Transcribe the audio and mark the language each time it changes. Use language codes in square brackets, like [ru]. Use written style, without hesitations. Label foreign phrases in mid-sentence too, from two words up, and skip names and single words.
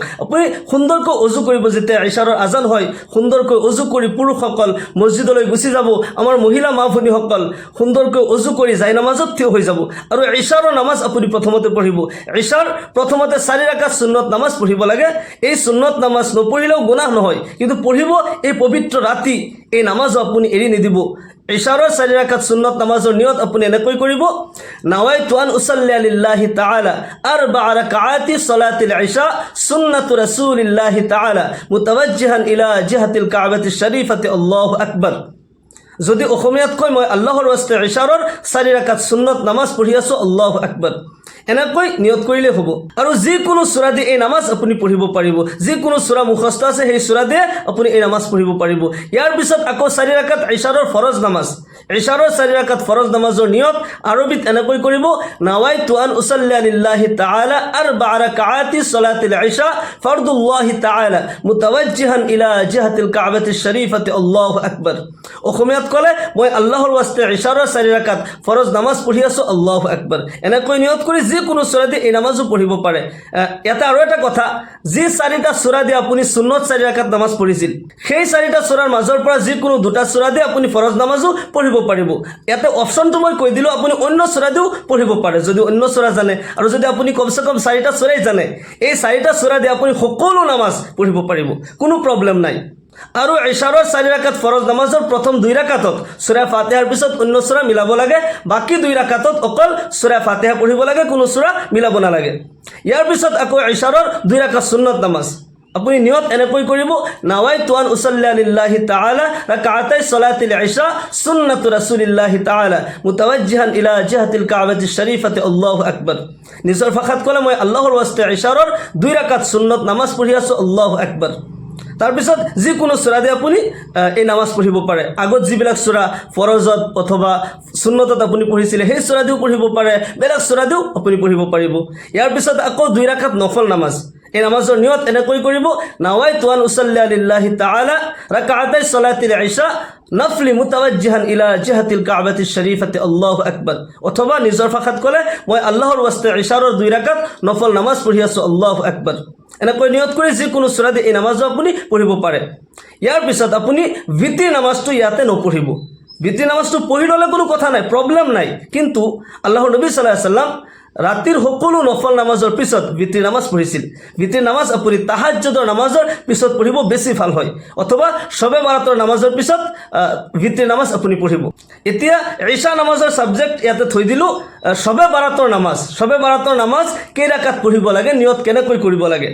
[as] আপুনি সুন্দৰকৈ অজু কৰিব, যেতিয়া ইশাৰৰ আজান হয় সুন্দৰকৈ অজু কৰি পুৰুষসকল মছজিদলৈ গুচি যাব, আমাৰ মহিলা মা ভনীসকল সুন্দৰকৈ অজু কৰি যায় নামাজত থিয় হৈ যাব আৰু ইশাৰৰ নামাজ আপুনি প্ৰথমতে পঢ়িব। ইশাৰ প্ৰথমতে 4 ৰাকাত সুন্নত নামাজ পঢ়িব লাগে। এই সুন্নত নামাজ নপঢ়িলেও গুনাহ নহয়, কিন্তু পঢ়িব এই পবিত্ৰ ৰাতি, এই নামাজো আপুনি এৰি নিদিব। ইশাৰৰ 4 ৰাকাত সুন্নত নামাজৰ নিয়ত আপুনি এনেকৈ কৰিব, [ar] نويت أن أصلي لله تعالى 4 ركعات صلاة العشاء سنة رسول الله تعالى متوجها إلى جهة الكعبة الشريفة الله أكبر. [as] যদি অসমীয়াত কয়, মই আল্লাহৰ ওয়াস্তে ইশাৰৰ 4 ৰাকাত সুন্নত নামাজ পঢ়ি আছোঁ, [ar] الله أكبر, [as] এনেকৈ নিয়ত কৰিলে হ'ব। আৰু যিকোনো সূৰা দি এই নামাজ আপুনি পঢ়িব পাৰিব, যিকোনো সূৰা মুখস্থ আছে সেই সূৰা দিয়ে আপুনি এই নামাজ পঢ়িব পাৰিব। ইয়াৰ পিছত আকৌ 4 ৰাকাত ইশাৰৰ ফৰজ নামাজ, ইশাৰৰ 4 ৰাকাত ফৰজ নামাজৰ নিয়ত আৰবীত এনেকৈ কৰিব, [ar] نويت أن أصلي لله تعالى 4 ركعات صلاة العشاء فرض الله تعالى متوجها إلى جهة الكعبة الشريفة الله أكبر. [as] অসমীয়াত ক'লে, মই আল্লাহৰ ওয়াস্তে ইশাৰৰ 4 ৰাকাত ফৰজ নামাজ পঢ়ি আছোঁ, [ar] الله أكبر, [as] এনেকৈ নিয়ত কৰি যিকোনো সূৰা দি এই নামাজো পঢ়িব পাৰে। ইয়াতে আৰু এটা কথা, যি 4টা সূৰা দি আপুনি সুন্নত 4 ৰাকাত নামাজ পঢ়িছিল, সেই 4টা সূৰাৰ মাজৰ পৰা যিকোনো 2টা সূৰা দি আপুনি ফৰজ নামাজো পঢ়িব পাৰিব। ইয়াতে অপশ্যনটো মই কৈ দিলোঁ, আপুনি অন্য সূৰা দিও পঢ়িব পাৰে যদি অন্য সূৰা জানে, আৰু যদি আপুনি কমচে কম 4টা সূৰাই জানে, এই 4টা সূৰা দি আপুনি সকলো নামাজ পঢ়িব পাৰিব, কোনো প্ৰব্লেম নাই। আৰু ইশাৰৰ 4 ৰাকাত ফৰজ নামাজৰ প্ৰথম 2 ৰাকাতত সূৰা ফাতিহাৰ পিছত অন্য সূৰা মিলাব লাগে, বাকী 2 ৰাকাতত অকল সূৰা ফাতিহা পঢ়িব লাগে, কোনো সূৰা মিলাব নালাগে। ইয়াৰ পিছত আকৌ ইশাৰৰ 2 ৰাকাত সুন্নত নামাজ আপুনি নিয়ত এনেকৈ কৰিব, [ar] نويت أن أصلي لله تعالى ركعتي صلاة العشاء سنة رسول الله تعالى متوجها إلى جهة الكعبة الشريفة الله أكبر. [as] নিজৰ ভাষাত ক'লে, মই আল্লাহৰ ওয়াস্তে ইশাৰৰ 2 ৰাকাত সুন্নত নামাজ পঢ়ি আছোঁ, [ar] الله أكبر. [as] তাৰপিছত যিকোনো সূৰা দি আপুনি এই নামাজ পঢ়িব পাৰে। আগত যিবিলাক সূৰা ফৰজত অথবা সুন্নতত আপুনি পঢ়িছিলে সেই সূৰা দিও পঢ়িব পাৰে, বেলেগ সূৰা দিও আপুনি পঢ়িব পাৰিব। ইয়াৰ পিছত আকৌ 2 ৰাকাত নফল নামাজ, এই নামাজৰ নিয়ত এনেকৈ কৰিব, [ar] نويت أن أصلي لله تعالى ركعتي صلاة العشاء نفل متوجها إلى جهة الكعبة الشريفة الله أكبر. [as] অথবা নিজৰ ভাষাত ক'লে, মই আল্লাহৰ ওয়াস্তে ইশাৰৰ 2 ৰাকাত নফল নামাজ পঢ়ি আছোঁ, [ar] الله أكبر, [as] এনেকৈ নিয়ত কৰি যিকোনো সূৰা দি এই নামাজো আপুনি পঢ়িব পাৰে। ইয়াৰ পিছত আপুনি ভিতিৰ নামাজটো ইয়াতে নপঢ়িব। ভিতিৰ নামাজটো পঢ়ি ল'লে কোনো কথা নাই, প্ৰব্লেম নাই, কিন্তু আল্লাহৰ নবী [ar] صلى الله عليه وسلم [as] ৰাতিৰ সকলো নফল নামাজৰ পিছত ভিতিৰ নামাজ পঢ়িছিল। ভিতিৰ নামাজ আপুনি তাহাজ্জুদৰ নামাজৰ পিছত পঢ়িব, বেছি ভাল হয়, অথবা শবে বাৰাতৰ নামাজৰ পিছত ভিতিৰ নামাজ আপুনি পঢ়িব। এতিয়া ইশা নামাজৰ সাবজেক্ট ইয়াতে থৈ দিলোঁ। শবে বাৰাতৰ নামাজ, শবে বাৰাতৰ নামাজ কেই ৰাকাত পঢ়িব লাগে, নিয়ত কেনেকৈ কৰিব লাগে।